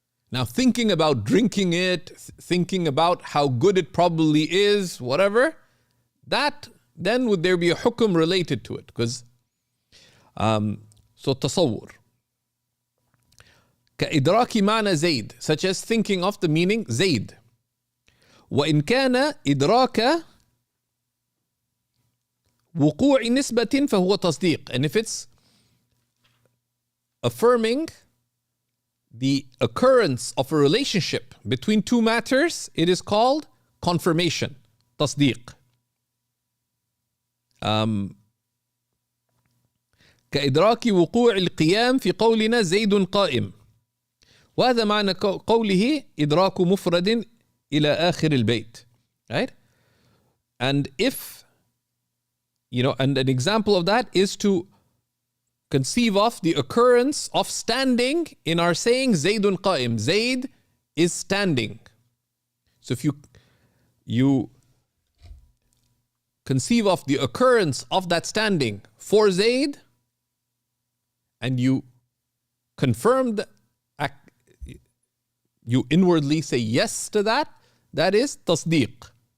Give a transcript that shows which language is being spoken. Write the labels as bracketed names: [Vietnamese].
[English] Now, thinking about drinking it, thinking about how good it probably is, whatever, that, then would there be a hukum related to it? Because, so تصور. [Arabic] كإدراك معنى زيد, [English] such as thinking of the meaning زيد. [Arabic] وإن كان إدراك وقوع نسبة فهو تصديق. [English] And if it's affirming the occurrence of a relationship between two matters, it is called confirmation, تصديق. [Arabic] كإدراك وقوع القيام في قولنا زيد قائم. وهذا معنى قوله إدراك مفرد إلى آخر البيت. [English] Right? And if, and an example of that is to conceive of the occurrence of standing in our saying [Arabic] Zaydun qa'im. [English] Zayd is standing. So if you conceive of the occurrence of that standing for Zayd, and you confirm you inwardly say yes to that, that is tasdeeq.